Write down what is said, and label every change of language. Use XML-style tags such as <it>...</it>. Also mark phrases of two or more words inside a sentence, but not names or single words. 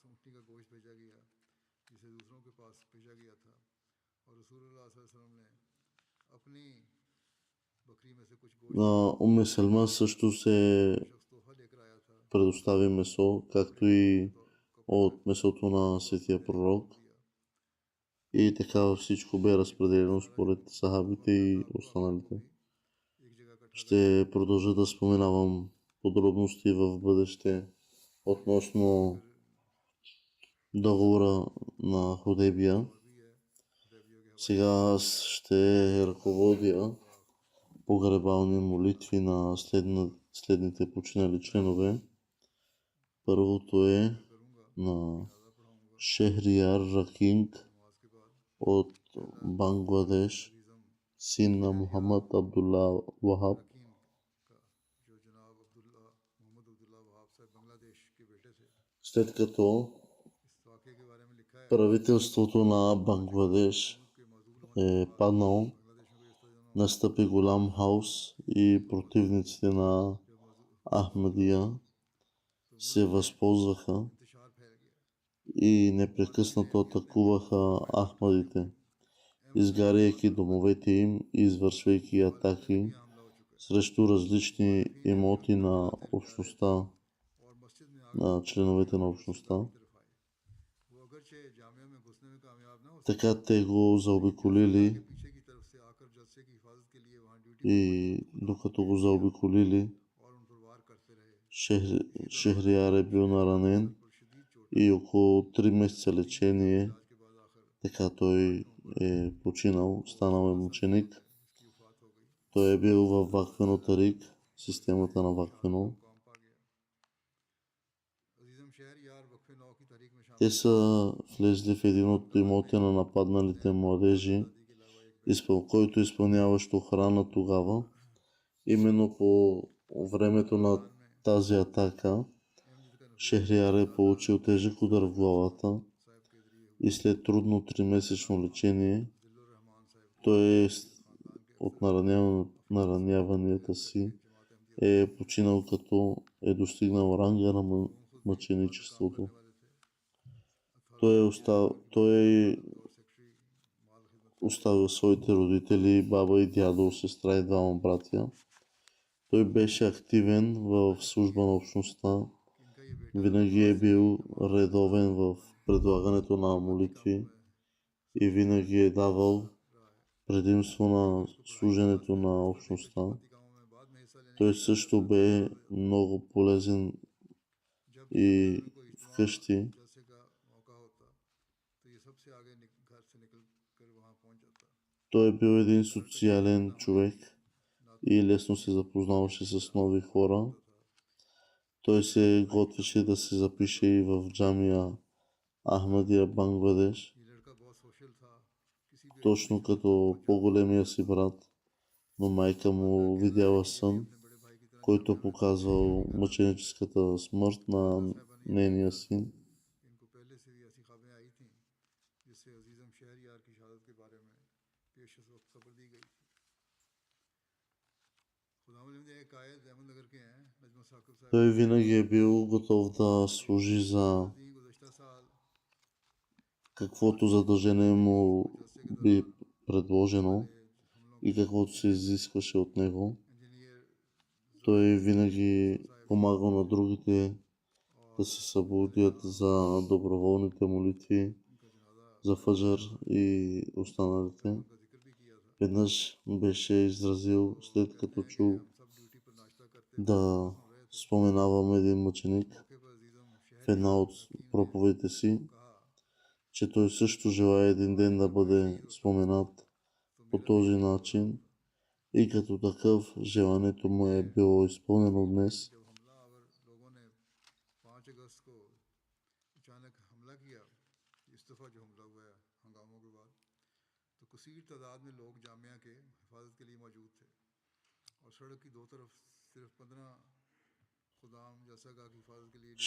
<ur>کا گوشت بھیجا گیا جسے دوسروں کے پاس بھیجا گیا تھا اور رسول اللہ</ur> <ar>صلی اللہ علیہ وسلم</ar> <ur>نے اپنی بکری میں سے کچھ گوشت</ur> <bg>На Уме Селма също се</bg> <ur>شخص تحفہ لے کر آیا تھا</ur> <bg>предостави месо, както и от месото на светия пророк.</bg> <ur>दिया</ur> <bg>И така всичко бе разпределено според сахабите и останалите.</bg> <ur>ایک جگہ اکٹھا</ur> <bg>Ще продължа да споменавам подробности в бъдеще относно договора на Худейбия.</bg> <ur>بھی ہے حدیبیہ کے</ur> <bg>Сега аз ще ръководя погребални молитви на следните починали членове. Първото е на Шехрияр Ракинг</bg> <ur>نماز کے بعد</ur> <bg>от Бангладеш, син на Мухаммад Абдулла Вахаб.</bg> <ur>حکیم کا جو جناب عبداللہ محمد عبداللہ وہاب صاحب بنگلہ دیش کے بیٹے تھے</ur> <bg>След като</bg> <ur>اس واقعے کے بارے میں لکھا ہے</ur> <bg>правителството на Бангладеш</bg> <ur>کے موجود</ur> <bg>е паднал,</bg> <ur>بنگلہ دیش میں کوئی اس طرح</ur> <bg>настъпи голям хаос и противниците на Ахмадия се възползваха</bg> <ur>انتشار پھیل گیا</ur> <bg>и непрекъснато атакуваха Ахмадите, изгаряйки домовете им и извършвайки атаки</bg> <ur>حملہ ہو چکا ہے</ur> <bg>срещу различни имоти на общността,</bg> <ur>اور مسجد میں</ur> <bg>на членовете на общността.</bg> <ur>طرف آئے وہ اگرچہ جامعہ میں گھسنے میں کامیاب نہ ہو سکے</ur> <bg>Така те го заобиколили</bg> <ur>پیچھے کی طرف سے آ کر جلسے کی حفاظت کے لیے وہاں ڈیوٹی</ur> <bg>и докато го заобиколили,</bg> <ur>اور ان پر وار کرتے رہے</ur> <bg>Шехрияр е бил наранен</bg> <ur>اور شدید چوٹ</ur> <bg>и около 3 месеца лечение,</bg> <ur>علاج کے بعد آخر</ur> <bg>така той е починал, станал е мученик.</bg> <ur>اس کی وفات ہو گئی</ur> <bg>Той е бил във Вакфено Тарик, системата на Вакфено.</bg> <ur>کام پا گیا عزیزم شہر یار وقفِ نو کی تاریخ میں شامل</ur> <bg>Те са влезли в един от имоти на нападналите младежи,</bg> <ur>کے علاوہ ایک</ur> <bg>който изпълняващ охрана тогава. Именно по времето на тази атака</bg> <ur>احمد کا</ur> <bg>Шехрияр е получил тежък удар в главата</bg> <ur>صاحب کے ذریعے</ur> <bg>и след трудно 3-месечно лечение</bg> <ur>ظل الرحمان صاحب</ur> <bg>той от нараняванията си е починал, като е достигнал ранга на мъченичеството. Той оставил своите родители, баба и дядо, сестра и двама братя. Той беше активен в служба на общността.</bg> <ur>ان کا یہ بیٹا</ur> <bg>Винаги е бил редовен в предлагането на молитви и винаги е давал предимство на служенето на общността.</bg> <ur>گاؤں میں بعد میں حصہ لینے</ur> <bg>Той също бе много полезен и вкъщи.</bg> <ur>جلسے کا موقع ہوتا تو یہ سب سے آگے گھر سے نکل کر وہاں پہنچ جاتا</ur> <bg>Той е бил един социален човек и лесно се запознаваше с нови хора. Той се готвеше да се запише и в джамия Ахмадия, Бангладеш,</bg> <ur>یہ لڑکا بہت سوشل تھا کسی بھی</ur> <bg>точно като по-големия си брат, но майка му видяла сън,</bg> <ur>بڑے بھائی کی طرح</ur> <bg>който показвал мъченическата смърт на нейния син.</bg> <ur>ان کو پہلے سے بھی ایسی خبریں آئی تھیں جس سے عزیزم شہر یار کی شہادت کے بارے میں پیش وقت خبر دی گئی تھی خداوند ایک قائد احمد نگر کے ہیں نجمہ ثاقب صاحب</ur> <bg>Той винаги е бил готов да служи за</bg> <ur>گزشتہ سال</ur> <bg>каквото задължение му би предложено и каквото се изискваше от него.</bg> <ur>इंजीनियर</ur> <bg>Той винаги помагал на другите да се събудят за доброволните молитви, за фаджар и останалите.</bg> <ur>کا ذکر بھی کیا تھا</ur> <bg>Веднъж беше изразил, след като чу</bg> <ur>سب ڈیوٹی پر ناشتہ کرتے</ur> <bg>да споменавам един мъченик</bg> <ur>موقع پر عزیزم</ur> <bg>в</bg> <ur>शहर</ur> <bg>една от проповедите си,</bg> <ur>कहा</ur> <bg>че той също желая един ден да бъде споменат по този начин и като такъв желанието му е било изпълнено днес.</bg> <ur>جب حملہ آور لوگوں نے 5 اگست کو اچانک حملہ کیا اس دفعہ جو حملہ ہوا ہے ہنگاموں کے بعد تو کثیر تعداد میں لوگ جامعہ کے حفاظت کے لیے موجود تھے اور سڑک کی دو طرف صرف 15 خدام جیسا کی حفاظت کے لیے</ur>